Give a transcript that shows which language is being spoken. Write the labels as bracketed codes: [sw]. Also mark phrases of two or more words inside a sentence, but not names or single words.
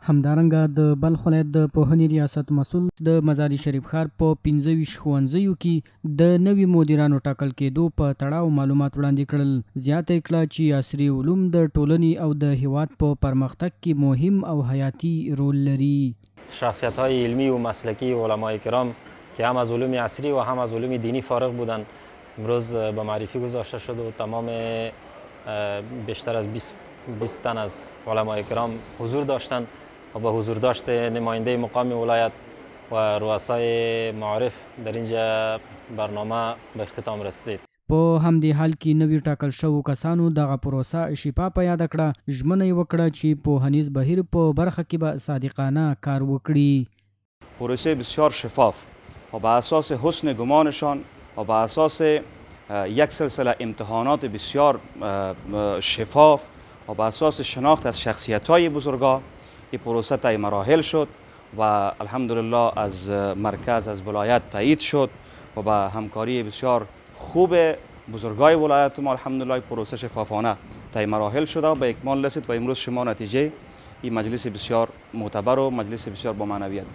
[ps] همدارنګه د بلخ ولایت د پوهنې ریاست مسؤل د مزار شریف ښار په 25 ښوونځیو کې د نوي مدیرانو ټاکل کېدو په تړاو معلومات وړاندې کړل. زیاته یې کړه چې عصري علوم د ټولنې او د هیواد په پرمختګ کې مهم او حیاتی رول لري. [fa] شخصیت‌های علمی و مسلکی علمای کرام که هم از علوم عصری و هم از علوم دینی فارغ بودند امروز به معرفی گذاشته شد و تمام بیشتر از 20 تن از علمای کرام حضور داشتند و با حضور داشت نماینده مقام ولایت و رؤسای معارف در اینجا برنامه به اختتام رسید. [ps] په همدې حال کې نوي ټاکل شوو کسانو دغه پروسه شفا په یاد کړه. ژمنه یې وکړه چې پوهنیز بهیر په برخه کې به صادقانه کار وکړي. [fa] پروسه بسیار شفاف و بر اساس حسن گمانشان و بر اساس یک سلسله امتحانات بسیار شفاف و بر اساس شناخت از شخصیت‌های بزرگا این پروسه طی مراحل شد و الحمدلله از مرکز از ولایت تایید شد و با همکاری بسیار خوب بزرگای ولایت ما الحمدلله پروسه شفافانه طی مراحل شده و به اکمال رسید و امروز شما نتیجه این مجلس بسیار معتبر و مجلس بسیار با معنویت بود.